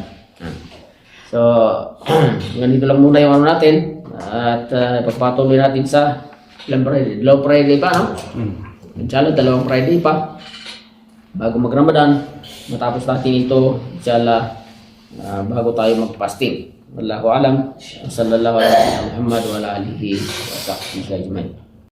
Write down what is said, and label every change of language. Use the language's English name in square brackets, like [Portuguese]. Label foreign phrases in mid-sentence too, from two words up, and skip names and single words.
[Filipino] So, ganito lang muna yung ano natin at pagpatuloy natin sa ilang Friday. Dalawang Friday pa, no? Inshallah, dalawang Friday pa bago mag-Ramadan. Matapos natin ito, inshallah, bago tayo mag-fasting. [Arabic] والله أعلم. صلى الله عليه و محمد وعلى آله وصحبه أجمعين.